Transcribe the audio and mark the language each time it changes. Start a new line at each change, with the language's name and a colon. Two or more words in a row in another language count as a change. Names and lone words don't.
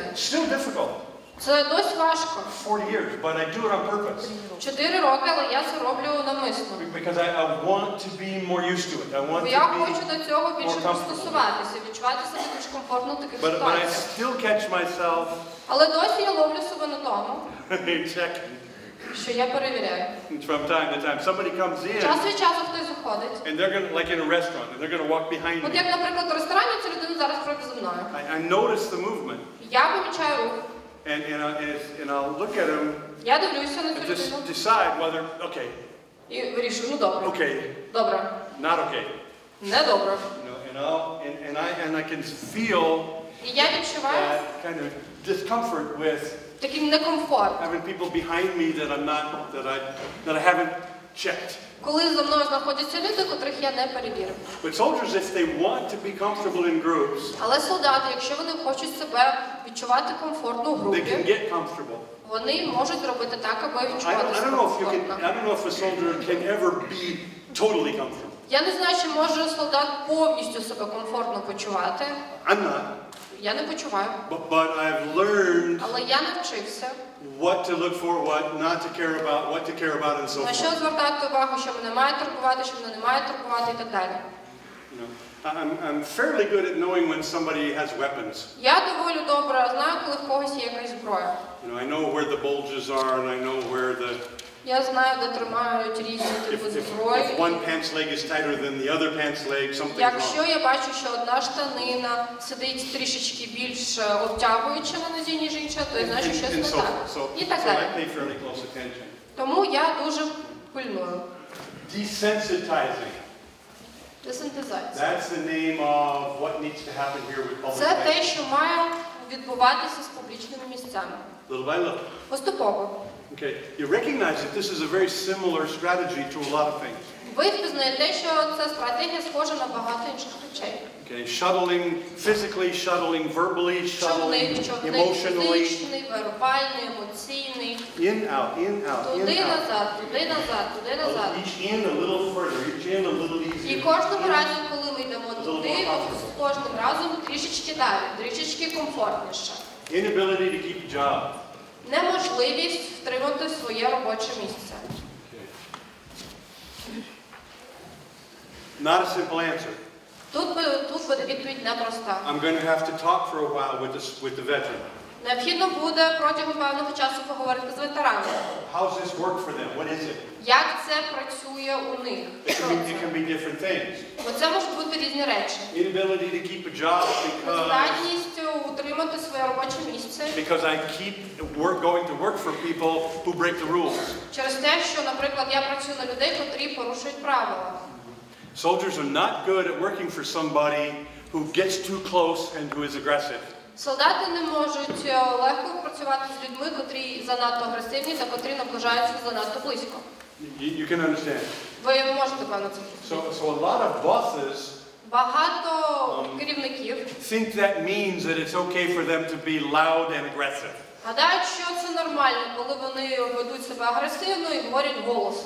English: Still difficult.
Ukrainian: Це досить важко.
English: 40 years, but I do it on purpose.
Ukrainian: 4 роки, але я це роблю навмисно.
English: Because I want to be more used to it. I want to be.
Ukrainian: Я хочу до цього більше пристосуватися, відчувати себе більш комфортно в таких
English: But I
Ukrainian: ситуаціях.
English: still catch myself.
Ukrainian: Але досі я ловлю себе на тому,
English: Checking.
Ukrainian: що я перевіряю.
English: From time to time, somebody comes in.
Ukrainian: Час від часу хтось заходить.
English: And they're gonna, like in a restaurant, and they're gonna walk behind
Ukrainian: От
English: me.
Ukrainian: як, наприклад, в ресторані ця людина зараз пройде за мною.
English: I notice the movement.
Ukrainian: Я помічаю рух.
English: And I'll look at them.
Ukrainian: Я дивлюся на цю
English: And just
Ukrainian: людину.
English: decide whether okay.
Ukrainian: І вирішую, ну добре.
English: Okay.
Ukrainian: Добре.
English: Not okay.
Ukrainian: Не добре.
English: And I can feel.
Ukrainian: І я відчуваю
English: that kind of discomfort with
Ukrainian: такий некомфорт.
English: having people behind me that I haven't checked.
Ukrainian: Коли за мною знаходяться люди, котрих я не перевірив.
English: But soldiers, if they want to be comfortable in groups,
Ukrainian: Але солдати, якщо вони хочуть себе відчувати комфортно в
English: they can
Ukrainian: групі,
English: get comfortable.
Ukrainian: вони можуть зробити так, аби відчувати
English: I
Ukrainian: себе
English: don't know if
Ukrainian: комфортно.
English: a soldier can ever be totally comfortable.
Ukrainian: Я не знаю, чи може солдат повністю себе комфортно почувати.
English: I'm not.
Ukrainian: Я не почуваю.
English: But I've learned
Ukrainian: Але я навчився.
English: what to look for, what not to care about, what to care about, and so
Ukrainian: На що
English: forth.
Ukrainian: звертати увагу, що мене має турбувати, що мене не має турбувати і так далі.
English: You know, I'm fairly good at knowing when somebody has weapons.
Ukrainian: Я доволі добре знаю, коли в когось є якась зброя.
English: You know, I know where the bulges are, and I know where the.
Ukrainian: Я знаю, де тримають різні типи зброї.
English: If one pants leg is tighter than the other pants leg, something's wrong.
Ukrainian: Якщо я бачу, що одна штанина сидить трішечки більш обтягуючи на нозі, ніж інша, то я знаю, що щось не так. І так далі.
English: I pay fairly close attention.
Ukrainian: Тому я дуже пильную.
English: Desensitizing.
Ukrainian: Десентизація.
English: That's the name of what needs to happen here with public
Ukrainian: Це те,
English: places.
Ukrainian: що має відбуватися з публічними місцями.
English: Little by little.
Ukrainian: Поступово.
English: Okay, you recognize that this is a very similar strategy to a lot of things.
Ukrainian: Ви впізнаєте, що ця стратегія схожа на багато інших речей.
English: Okay, shuttling, physically shuttling, verbally shuttling, emotionally.
Ukrainian: Фізичний, вербальний, емоційний.
English: In, out, in, out, in,
Ukrainian: Туди
English: out.
Ukrainian: назад, туди назад, туди назад.
English: Each in a little further, each in a little easier.
Ukrainian: І кожного разу, коли ми йдемо туди, з кожним разом трішечки далі, трішечки комфортніше.
English: Inability to keep a job.
Ukrainian: Неможливість втримати своє робоче місце.
English: Not a simple answer.
Ukrainian: Тут буде відповідь непроста.
English: I'm going to have to talk for a while with the veteran.
Ukrainian: Необхідно буде протягом певного часу поговорити з ветеранами.
English: How does this work for them? What is it?
Ukrainian: Як це працює у них?
English: It can be different things.
Ukrainian: Бо це можуть бути різні речі.
English: Inability to keep a job
Ukrainian: Здатність утримати своє робоче місце.
English: because I keep going to work for people who break the rules.
Ukrainian: Через те, що, наприклад, я працюю на людей, котрі порушують правила.
English: Soldiers are not good at working for somebody who gets too close and who is aggressive.
Ukrainian: Солдати не можуть легко працювати з людьми, котрі занадто агресивні та котрі наближаються занадто близько.
English: You can understand.
Ukrainian: Ви можете, певно, це зрозуміти.
English: So a lot of bosses
Ukrainian: Багато керівників
English: think that means that it's okay for them to be loud and aggressive.
Ukrainian: гадають, що це нормально, коли вони ведуть себе агресивно і говорять голосно.